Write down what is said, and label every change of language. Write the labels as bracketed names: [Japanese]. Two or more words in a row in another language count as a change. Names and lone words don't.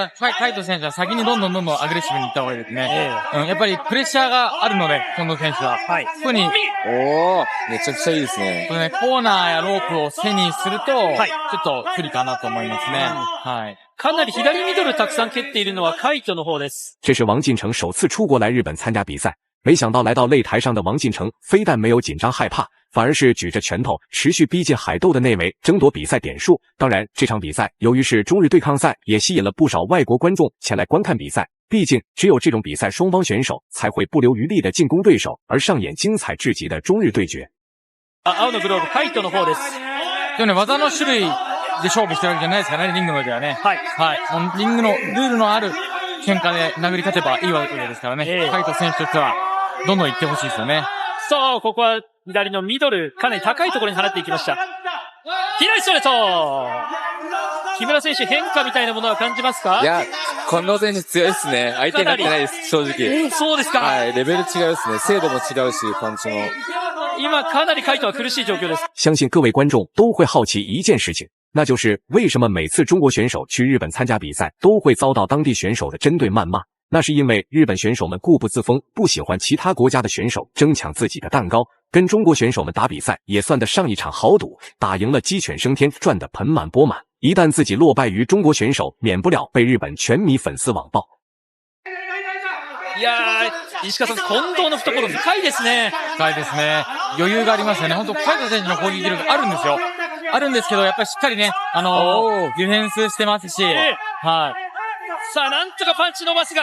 [Japanese] 海斗選手は先にどんどんアグレッシブに行った方がいいですね。やっぱりプレッシャーがあるので、近藤選手は。はい。特に、めちゃくちゃいいですね。コーナーやロープを背にすると、はい。ちょっと不利かなと思いますね。はい。かなり左ミドルたくさん蹴っているのは海斗の方です。 [Chinese] 这是王晋成首次出国来日本参加比赛，没想到来到擂台上的王晋成非但没有紧张害怕，反而是举着拳头持续逼近海斗的内围，争夺比赛点数。当然，这场比赛由于是中日对抗赛，也吸引了不少外国观众前来观看比赛。毕竟，只有这种比赛，双方选手才会不留余力的进攻对手，而上演精彩至极的中日对決。 [Japanese] 青のグローブ、海斗の方です。でもね、技の種類で勝負してるわけじゃないですからね、リングの上ではね。はい。はい。リングのルールのある喧嘩で殴り勝てばいいわけですからね。海斗選手としては、どんどん行ってほしいですよね。そう、ここは左のミドル、かなり高いところに放っていきました。左ストレート！木村選手、変化みたいなものは感じますか？いや、近藤選手強いですね。相手になってないです、正直。そうですか。はい、レベル違いですね。精度も違うし、パンチも。今、かなり海斗は苦しい状況です。 [Chinese] 相信各位观众都会好奇一件事情，那就是为什么每次中国选手去日本参加比赛，都会遭到当地选手的针对谩骂？那是因为日本选手们固步自封，不喜欢其他国家的选手争抢自己的蛋糕，跟中国选手们打比賽也算得上一场豪赌，打赢了鸡犬升天，赚得盆满钵满。一旦自己落败于中国选手，免不了被日本全迷粉丝网暴。 [Japanese] いやー、石川さん、近藤の懐深いですね。深いですね。余裕がありますよね。本当海斗選手の攻撃力あるんですよ。あるんですけど、やっぱりしっかりね、ディフェンスしてますし、はい。さあ、なんとかパンチ伸ばすが。